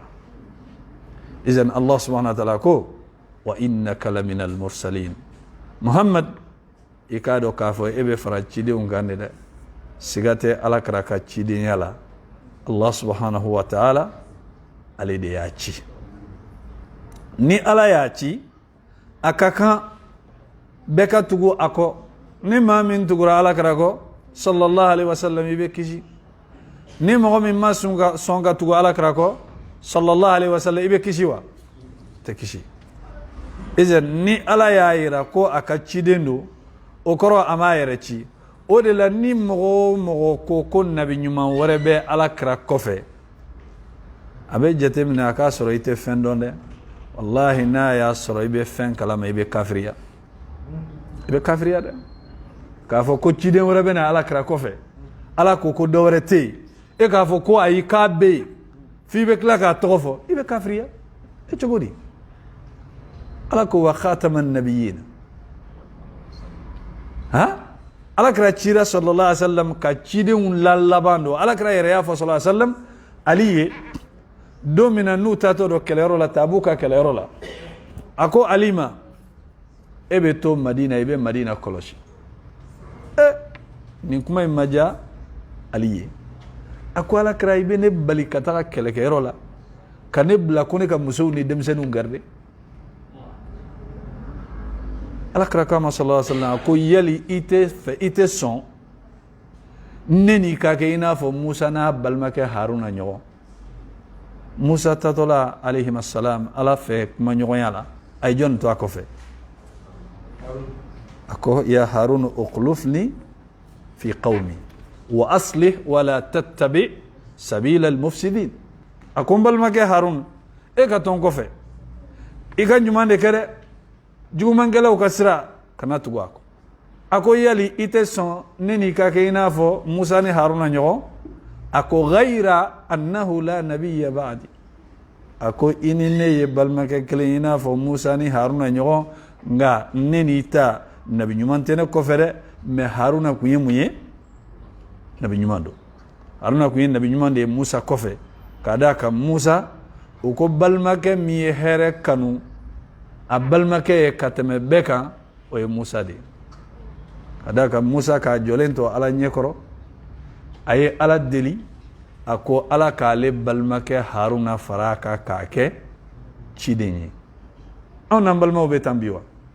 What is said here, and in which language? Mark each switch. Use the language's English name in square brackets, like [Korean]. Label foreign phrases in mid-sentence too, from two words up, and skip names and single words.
[Bambara] izan [Arabic] الله سبحانه وتعالى [Bambara] ko [Arabic] وإنك لمن المرسلين [Bambara] muhammad i k'a dɔn k'a fɔ e bɛ fara cidenw kan de dɛ siga tɛ ala kɛra ka cidenya la [Arabic] الله سبحانه و [Bambara] ta'ala ale de y'a ci ni ala y'a ci a ka kan bɛɛ ka tugu a kɔ ni maa min tugura ala kɛra kɔ sallallahu [Arabic] عليه وسلم [Bambara] i bɛ kisi ni mɔgɔ min ma sɔn ka tugu ala kɛra kɔ [Arabic] صلى الله عليه وسلم [Bambara] i bɛ kisi wa tɛ kisi izan ni ala y'a yira ko a ka ciden don o kɔrɔ a m'a yɛrɛ ci o de la ni mɔgɔ o mɔgɔ ko nabi ɲuman wɛrɛ bɛ ala kɛra kɔfɛ a bɛ jateminɛ a k'a sɔrɔ i tɛ fɛn dɔn dɛ wallahi n'a y'a sɔrɔ i bɛ fɛn kalama i bɛ kafiriya dɛ k'a fɔ ko ciden wɛrɛ bɛ na ala kɛra kɔfɛ ala ko dɔ wɛrɛ tɛ yen e k'a fɔ ko ayi k'a bɛ yen f'i bɛ tila k'a tɔgɔ fɔ i bɛ kafiriya e cogo di ala ko [Arabic] وخاتم النبيين [Bambara] ala kɛra cira [Arabic] صلى الله عليه وسلم [Bambara] ka cidenw laban don ala kɛra yɛrɛ y'a fɔ [Arabic] صلى الله عليه وسلم [Bambara] ali ye don min na n'u taatɔ dɔ kɛlɛyɔrɔ la Tabuka kɛlɛyɔrɔ la a ko ali ma e bɛ to madina i bɛ madina kɔlɔsi nin kuma in ma diya ali ye a ko ala kɛra i bɛ ne bali ka taga kɛlɛkɛyɔrɔ la ka ne bila ko ne ka musow ni denmisɛnninw garde ala kɛra k'a ma [Arabic] صلى الله عليه وسلم [Bambara] a ko yali i tɛ sɔn ne n'i ka kɛ i n'a fɔ musa n'a balimakɛ haruna ɲɔgɔn musa tatɔla [Arabic] عليه السلام [Bambara] ala fɛ kumaɲɔgɔnya la a ye jɔnni to a kɔfɛ a ko [Arabic] يا هارون اخلفني في قومي وأصلح ولا تتبع سبيل المفسدين [Bambara] a ko n balimakɛ harun e ka tɔn kɔfɛ i ka ɲuman de kɛ dɛ jugumankɛlaw ka sira kana tugu a kɔ a ko yali i tɛ sɔn ne n'i ka kɛ i n'a fɔ musa ni haruna ɲɔgɔn a ko [Arabic] غير أنه لا نبي بعدي [Bambara] a ko i ni ne ye balimakɛ kelen i n'a fɔ musa ni haruna ɲɔgɔn nka ne n'i ta nabi ɲuman tɛ ne kɔfɛ dɛ mais haruna kun ye mun ye nabi ɲuman don haruna kun ye nabi ɲuman de ye musa kɔfɛ k'a d'a kan musa o ko balimakɛ min ye hɛrɛ kanu a balimakɛ ye ka tɛmɛ bɛɛ kan o ye musa de ye k'a d'a kan musa k'a jɔlen to ala ɲɛkɔrɔ a ye ala deli a ko ala k'ale balimakɛ haruna fara a kan k'a kɛ ciden ye anw n'an balimaw bɛ tan bi wa